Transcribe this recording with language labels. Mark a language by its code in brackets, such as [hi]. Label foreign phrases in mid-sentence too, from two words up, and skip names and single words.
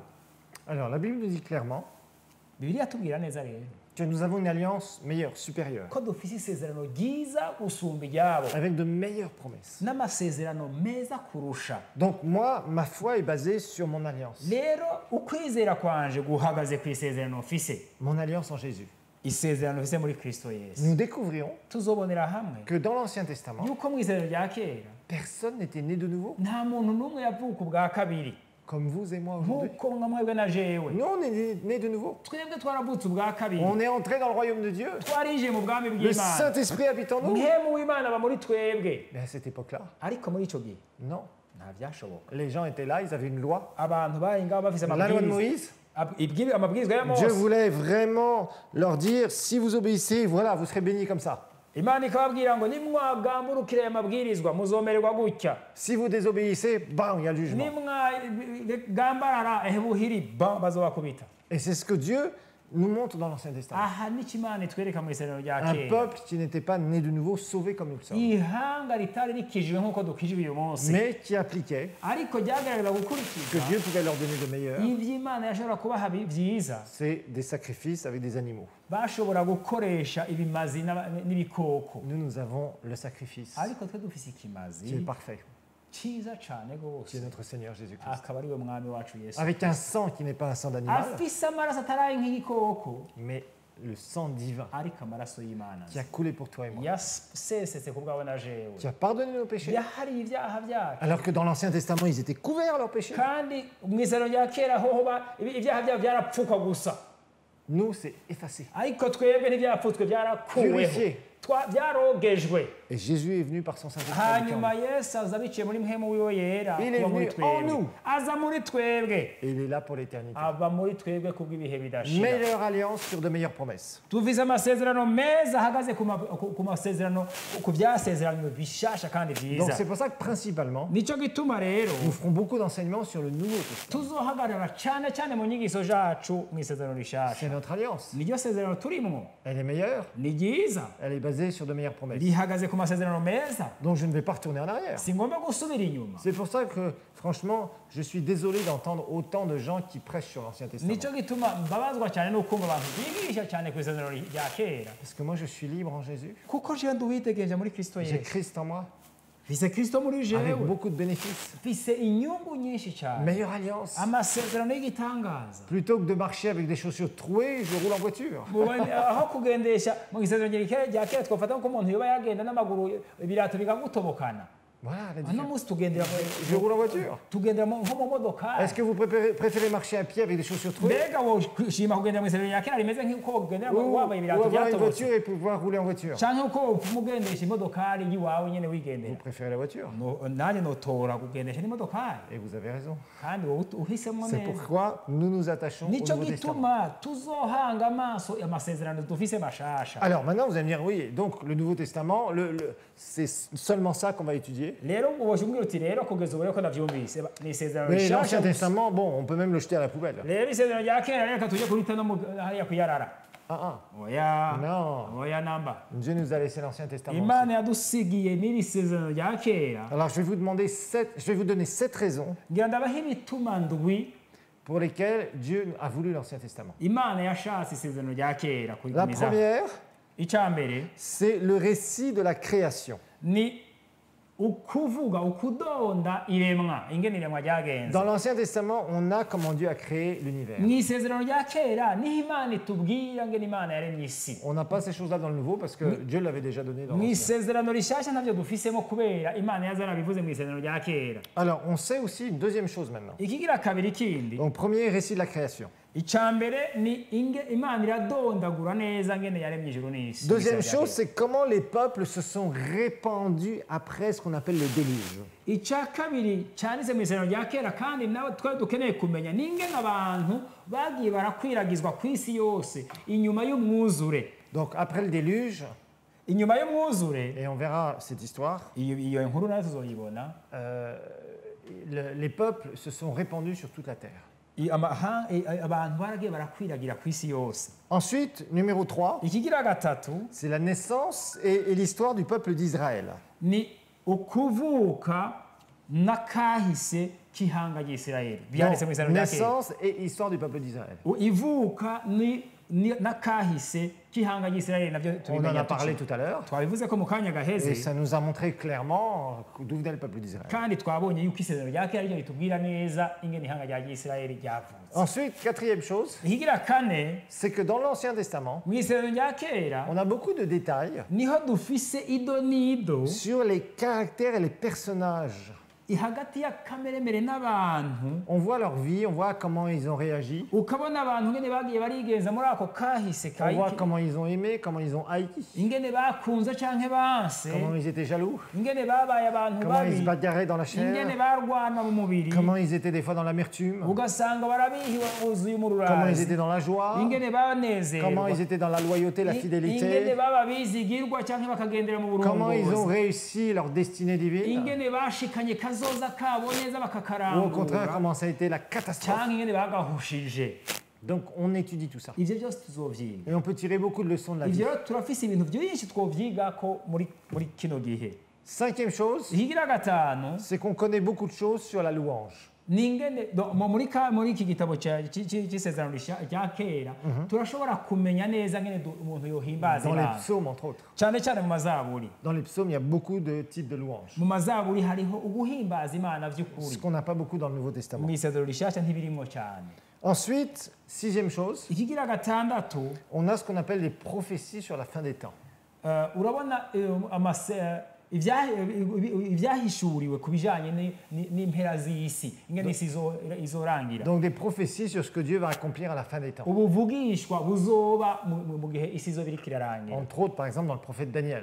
[fr] Alors, la Bible nous dit clairement [rn] Bibiliya tubwira neza rero [fr] que nous avons une alliance meilleure, supérieure, [rn] ko dufise isezerano ryiza gusumba iryabo [fr] avec de meilleures promesses. [rn] n'amasezerano meza kurusha. [fr] Donc moi, ma foi est basée sur mon alliance. [rn] Rero ukwizera kwanje guhagaze ku isezerano mfise, [fr] Mon alliance en Jésus. [rn] isezerano mfise muri Kristo Yesu. [fr] Nous découvrirons [rn] Tuzobonera hamwe [fr] que dans l'Ancien Testament, [rn] yuko mu isezerano rya kera [fr] personne n'était né de nouveau, [rn] nta muntu n'umwe yavuka ubwa kabiri [fr] comme vous et moi aujourd'hui. [rn] nk'uko nka mwebwe na jewe. [fr] Nous, on est nés de nouveau. [rn] Twebwe twaravutse ubwa kabiri, [fr] On est entré dans le royaume de Dieu. [rn] twarije mu bwami [fr] Le [rn] bw'Imana, [fr] Saint-Esprit habite en nous. [rn] muhemu w'Imana aba muri twebwe. [fr] Mais à cette époque-là, [rn] Ariko muri ico gihe [fr] non. [rn] nta byashoboka. [fr] Les gens étaient là, ils avaient une loi. [rn] Abantu bari ngaho bafise [fr] La loi de [rn] amabwiriza, [fr] Moïse. [rn] amabwiriza ya [fr] Dieu [rn] Mose. [fr] voulait vraiment leur dire, si vous obéissez, voilà, vous serez bénis comme ça. [rn] Imana ikababwira ngo nimwagamburukira aya mabwirizwa muzomererwa gutya, [fr] Si vous désobéissez, bam, il y a le jugement. [rn] nimwagambarara buhiri bazobakubita. [fr] Et c'est ce que Dieu nous montre dans l'Ancien Testament. [rn] Aha nicyo Imana itwereka mu isezerano rya [fr] Un [rn] kera. [fr] peuple qui n'était pas né de nouveau, sauvé comme nous le sommes, [rn] Ihanga ritari rikijijwe nk'uko dukijijwe uyu munsi, [fr] mais qui appliquait [rn] ariko ryagaragaza [fr] que [rn] gukurikiza [fr] Dieu pouvait leur donner de meilleurs. [rn] iby'Imana yashobora kubaha byiza. [fr] C'est des sacrifices avec des animaux. [rn] Bashobora gukoresha ibimazi n'ibikoko, [fr] Nous avons le sacrifice [rn] ariko twe dufise [fr] qui est [rn] ikimazi [fr] parfait, [rn] cyiza cyane [fr] qui est [rn] rwose, [fr] notre Seigneur Jésus-Christ. [rn] akaba ari we mwami wacu Yesu, [fr] Avec un sang qui n'est pas un sang d'animal, [rn] afise amaraso ataraye nk'igikoko, [fr] mais le sang divin [rn] ariko amaraso y'Imana [fr] qui a coulé pour toi et moi, [rn] yasesetse ku bwawe na jewe, [fr] qui a pardonné nos péchés. [rn] yahariye ibyaha byacu. [fr] Alors que dans l'Ancien Testament, ils étaient couverts leurs péchés. [rn] Kandi mu isezerano rya kera hoho ibyaha byabo byarapfukwa gusa, [fr] Nous, c'est effacé. [rn] ariko twebwe ntibyapfutswe, byarakuweho, [fr] Purifié. [rn] byarogejwe. [fr] Et Jésus est venu par son Saint-Esprit. [rn] Hanyuma Yesu aza biciye muri mpemu wiwe yera, [fr] Il est [rn] kuba muri [fr] venu en [rn] twebwe, [fr] nous. [rn] aza muri twebwe, [fr] Et il est là pour l'éternité. [rn] aba muri twebwe kubw'ibihe bidashira. [fr] Meilleure alliance sur de meilleures promesses. [rn] Tuvize amasezerano meza ahagaze ku masezerano, ku byasezerano bishasha kandi [fr] Donc [rn] byiza. [fr] c'est pour ça que principalement, [rn] Nicyo gituma rero [fr] nous ferons beaucoup d'enseignements sur le Nouveau Testament. [rn] tuzohagarara cyane cyane mu nyigisho zacu mu isezerano [fr] C'est [rn] rishasha. [fr] notre alliance. [rn] Niryo sezerano turimwo, [fr] Elle est meilleure, [rn] ni ryiza, [fr] elle est basée sur de meilleures promesses. [rn] rihagaze ku masezerano meza, [fr] Donc je ne vais pas retourner en arrière. [rn] si ngomba gusubira inyuma. [fr] C'est pour ça que, franchement, je suis désolé d'entendre autant de gens qui prêchent sur l'Ancien Testament. [rn] Nicyo gituma mbabazwa cyane no kumva abantu bigisha cyane ku isezerano rya kera, [fr] Parce que moi, je suis libre en Jésus. [rn] kuko jewe nduwitegereje muri Kristo [fr] J'ai [rn] Yesu, [fr] Christ en moi, [rn] mfise Kristo muri [fr] avec [rn] jewe, [fr] beaucoup de bénéfices. [rn] mfise inyungu nyinshi cyane, [fr] Meilleure alliance. [rn] amasezerano y'igitangaza. [fr] Plutôt que de marcher avec des chaussures trouées, je roule en voiture. [rn] Aho kugendesha mu isezerano rya kera twafata ko umuntu yoba yagenda n'amaguru ibirato bikagutobokana, [fr] Voilà la [rn] uno [fr] différence. [rn] munsi tugendera [fr] Je roule en voiture. [rn] nko mu modoka. [fr] Est-ce que vous préférez marcher à pied avec des chaussures trouées [rn] Mbega woshima kugendera mu isezerano rya kera rimeze nk'uko ugendera [fr] ou [rn] wambaye ibirato [fr] avoir une [rn] byatobotse, [fr] voiture et pouvoir rouler en voiture? [rn] canke uko umugendesha imodokari y'iwawe nyene [fr] Vous [rn] wigendera? [fr] préférez la voiture. [rn] Nanjye notora kugendesha n'imodokari, [fr] Et vous avez raison. [rn] kandi wowe uhisemo [fr] C'est [rn] neza. [fr] pourquoi nous nous attachons au [rn] Nicyo [fr] Nouveau Testament. [rn] gituma tuzohanga amaso amasezerano dufise mashasha. [fr] Alors maintenant, vous allez me dire, oui, donc le Nouveau Testament, c'est seulement ça qu'on va étudier. [rn] Rero uboshimwe uti rero kugeza ubu reko navyumvise ni isezerano [fr] Mais l'Ancien [rn] rishasha. [fr] Testament, bon, on peut même le jeter à la poubelle. [rn] Rero isezerano rya kera reka tujye kurita no hariya kuyarara. oya [fr] Non. [rn] oya namba [fr] Dieu nous a laissé l'Ancien Testament. [rn] imana yadusigiye n'iri sezerano rya kera [fr] Alors, je vais vous donner 7 raisons [rn] ngira ndabaho ibituma ndwi [fr] pour lesquelles Dieu a voulu l'Ancien Testament. [rn] imana yashatse isezerano rya kera [fr] La [rn] kurigumizaho [fr] première, [rn] icya mbere [fr] c'est le récit de la création. [rn] ni ukuvuga ukudonda iremwa ingene iremwa ryagenze [fr] Dans l'Ancien Testament, on a comment Dieu a créé l'univers. [rn] mu isezerano rya kera niho imana itubwira ngene imana yaremye isi [fr] On n'a pas ces choses-là dans le Nouveau parce que Dieu l'avait déjà donné dans [rn] mu [fr] l'Ancien. [rn] isezerano rishasha ntabyo dufisemo kubera imana yazarabivuze mu isezerano rya kera [fr] Alors, on sait aussi une deuxième chose maintenant. [rn] ikigira kabiri kindi [fr] Donc, premier récit de la création. [rn] icya mbere ni imana iradondagura neza ngene yaremye ijuru n'isi [fr] Deuxième chose, c'est comment les peuples se sont répandus après ce qu'on appelle le déluge. [rn] icya kabiri cyanditse mu isezerano rya kera kandi nawe twari dukeneye kumenya ni ingene abantu bagiye barakwiragizwa ku isi yose inyuma y'umwuzure [fr] Donc, après le déluge, [rn] inyuma y'umwuzure [fr] et on verra cette histoire, [rn] iyo nkuru nayo tuzoyibona [fr] les peuples se sont répandus sur toute la terre. [rn] abantu baragiye barakwiragira ku isi yose [fr] Ensuite, numéro 3, [rn] ikigira gatatu [fr] c'est la naissance et l'histoire du peuple d'Israël. [rn] ni ukuvuka n'akahise k'ihanga ry'isirayeli byanditse mu [fr] Donc, [rn] isezerano rya kera [fr] naissance et histoire du peuple d'Israël. [rn] ivuka n'akahise k'ihanga ry'isirayeli nabyo [fr] On en [rn] tubimenya [fr] a parlé [rn] tuki [fr] tout à l'heure [rn] twabivuze ko mu kanya [fr] et [rn] gaheze [fr] ça nous a montré clairement d'où venait le peuple d'Israël. [rn] kandi twabonye yuko isezerano rya kera ryo ritubwira neza ingene ihanga rya ry'isirayeli ryavutse [fr] Ensuite, quatrième chose, [rn] ikigira kane [fr] c'est que dans l'Ancien Testament, [rn] mu isezerano rya kera [fr] on a beaucoup de détails [rn] niho dufise ido n'ido [fr] sur les caractères et les personnages. [rn] hagati ya kameremere n'abantu [fr] On voit leur vie, on voit comment ils ont réagi, [rn] ukabona abantu ngene bagiye barigenza muri ako kahise [fr] on voit comment ils ont aimé, comment ils ont haï, [rn] ingene bakunze canke banse [fr] comment ils étaient jaloux, [rn] ingene babaye abantu [fr] comment ils se [rn] babi [fr] bagarraient dans la [rn] ingene [fr] chair, [rn] barwana mu mubiri [fr] comment ils étaient des fois dans l'amertume, [rn] ugasanga barabihiwe buzuye mu [fr] comment ils [rn] rurazi [fr] étaient dans la joie, [rn] ingene banezerwa [fr] comment ils étaient dans la loyauté, la [rn] ingene [fr] fidélité, [rn] baba bizigirwa canke bakagendera mu [fr] comment ils ont [rn] burongozi [fr] réussi leur destinée divine, [rn] ingene bashikanye kazoza kabo neza [fr] ou au [rn] bakakarangura [fr] contraire comment ça a été la catastrophe. [rn] canke ingene bagahushije [fr] Donc on étudie tout ça. [rn] ivyo byose tuzovyiga [fr] Et on peut tirer beaucoup de leçons de la vie. [rn] ivyo rero turafise ibintu vyinshi twovyigako muri kino gihe [fr] Cinquième chose, [rn] ikigira gatanu [fr] c'est qu'on connaît beaucoup de choses sur la louange. [rn] ningene muri iki gitabo c'isezerano rya kera turashobora kumenya neza ngene umuntu yohimbaza [fr] Dans les [rn] Imana [fr] psaumes, entre autres. [rn] cyane cyane mu mazaburi [fr] Dans les psaumes, il y a beaucoup de types de louanges. [rn] mu mazaburi hariho uguhimbaza Imana [fr] Ce [rn] vy'ukuri [fr] qu'on n'a pas beaucoup dans le Nouveau Testament. [rn] mu isezerano rishasha ntibirimwo cyane [fr] Ensuite, sixième chose, [rn] ikigira gatandatu [fr] on a ce qu'on appelle les prophéties sur la fin des temps. [rn] urabona ivyahishuriwe ku bijanye n'impera z'isi ingene isi izorangira [fr] Donc des prophéties sur ce que Dieu va accomplir à la fin des temps. [rn] ubuvugishwa buzoba mu gihe isi izoba iriko irarangira [fr] Entre autres, par exemple, dans le prophète Daniel.